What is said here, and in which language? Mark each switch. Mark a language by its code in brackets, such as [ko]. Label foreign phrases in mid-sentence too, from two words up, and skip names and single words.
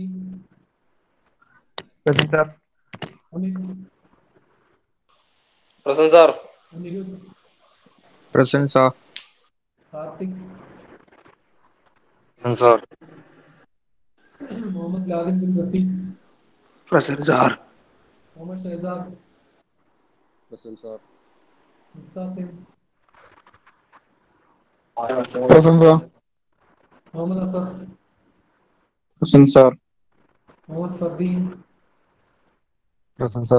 [en] Present, sir. അമിത്. Present sir. അനിരുദ്ധ്. Present, sir. കാർത്തിക്. Present sir. മുഹമ്മദ് ലാദിൻ ബിൻ റഫീഖ്. Present, sir. Muhammad Shahzad, Present, sir. Mustasim, Present, sir. Muhammad Asaf, Present, sir. Muhammad Fardeen, Present, sir.